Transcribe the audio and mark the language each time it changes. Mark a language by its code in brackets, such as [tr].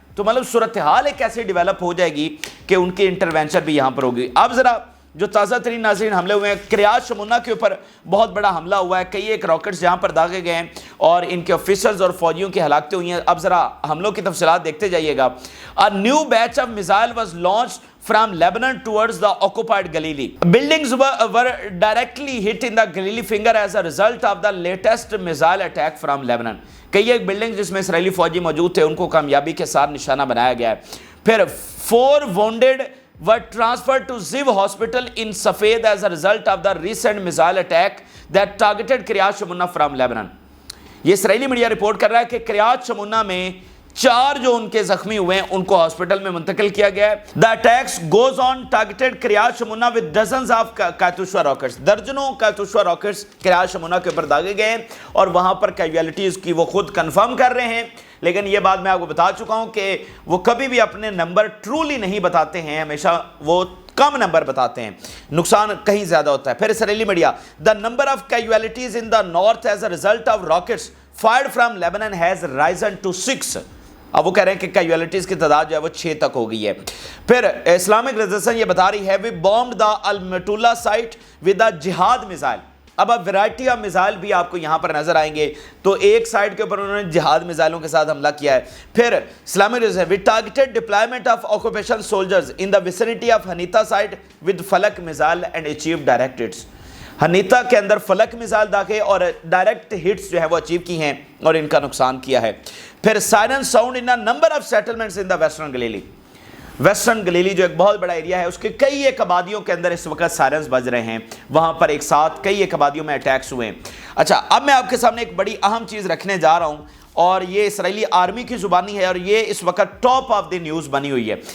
[ur] تو مطلب صورتحال ایک ایسے ڈیولپ ہو جائے گی کہ ان کی انٹرونشن بھی یہاں پر ہوگی. اب ذرا جو تازہ ترین ناظرین حملے ہوئے ہیں، کریات شمونہ کے اوپر بہت بڑا حملہ ہوا ہے. کئی ایک راکٹس یہاں پر داغے گئے ہیں اور ان کے آفیسرز اور فوجیوں کی ہلاکتیں ہوئی ہیں. اب ذرا حملوں کی تفصیلات دیکھتے جائیے گا. [en] A new batch of missile was launched from Lebanon towards the occupied Galilee. Buildings were directly hit in the Galilee finger as a result of the latest missile attack from Lebanon. [ur] کئی ایک building جس میں اسرائیلی فوجی موجود تھے ان کو کامیابی کے ساتھ نشانہ بنایا گیا ہے. [en] پھر 4 wounded were transferred to Ziv Hospital in Safed as a result of the recent missile attack that targeted Kiryat Shmona from Lebanon. [ur] یہ اسرائیلی میڈیا رپورٹ کر رہا ہے کہ کریات شمونہ میں 4 جو ان کے زخمی ہوئے ہیں ان کو ہاسپٹل میں منتقل کیا گیا ہے. [en] The attacks goes on targeted Kiryat Shmona with dozens of Katyusha rockets. [ur] درجنوں Katyusha rockets کریات شمونہ کے اوپر داغے گئے ہیں اور وہاں پر کیجویلٹیز کی وہ خود کنفرم کر رہے ہیں. لیکن یہ بات میں آپ کو بتا چکا ہوں کہ وہ کبھی بھی اپنے نمبر ٹرولی نہیں بتاتے ہیں، ہمیشہ وہ کم نمبر بتاتے ہیں، نقصان کہیں زیادہ ہوتا ہے. پھر اسرائیلی media [en] the number of casualties in the north as a result of rockets fired from Lebanon has risen to 6. [ur] اب وہ کہہ رہے ہیں کہ کیجویلٹیز کی تعداد جو ہے وہ 6 تک ہو گئی ہے. پھر اسلامک ریزیسٹنس یہ بتا رہی ہے [en] we bombed the Al-Matula site with a jihad missile. [ur] اب ویرائٹی آف میزائل بھی آپ کو یہاں پر نظر آئیں گے. تو ایک سائٹ کے اوپر انہوں نے جہاد میزائلوں کے ساتھ حملہ کیا ہے. پھر Islamic ریزیسٹنس [en] we targeted deployment of occupation soldiers in the vicinity of Hanita site with Falak missile and achieved direct hits. [ur] ہنیتا کے اندر فلک میزائل داغے اور ڈائریکٹ ہٹس جو ہے وہ اچیو کی ہیں اور ان کا نقصان کیا ہے. پھر [en] Siren sound in number of settlements in the western Galilee. [ur] Western Galilee جو ایک بہت بڑا ایریا ہے اس کے کئی ایک آبادیوں کے اندر اس وقت سائرنز بج رہے ہیں. وہاں پر ایک ساتھ کئی ایک آبادیوں میں اٹیکس ہوئے ہیں. اچھا، اب میں آپ کے سامنے ایک بڑی اہم چیز رکھنے جا رہا ہوں اور یہ اسرائیلی آرمی کی زبانی ہے اور یہ اس وقت [en] top of the news [ur] بنی ہوئی ہے.